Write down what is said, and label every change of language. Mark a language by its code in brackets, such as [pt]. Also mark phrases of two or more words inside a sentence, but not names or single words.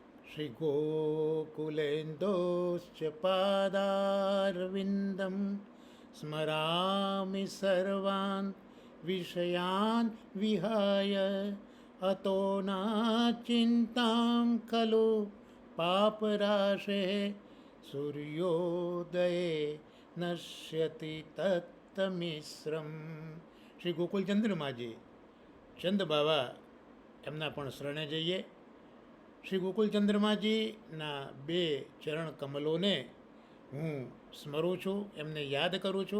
[sa] श्रीगोकुलेन्दोश्च पादारविन्दं स्मरामि सर्वान् विषयान् विहाय अतो नाचिन्तां खलु पापराशेः સૂર્યોદયે નશ્યતિ તત્તમિશ્રમ. [gu] શ્રી ગોકુલચંદ્રમાજી ચંદ બાવા એમના પણ શરણે જઈએ. શ્રી ગોકુલચંદ્રમાજીના બે ચરણ કમલોને હું સ્મરું છું, એમને યાદ કરું છું.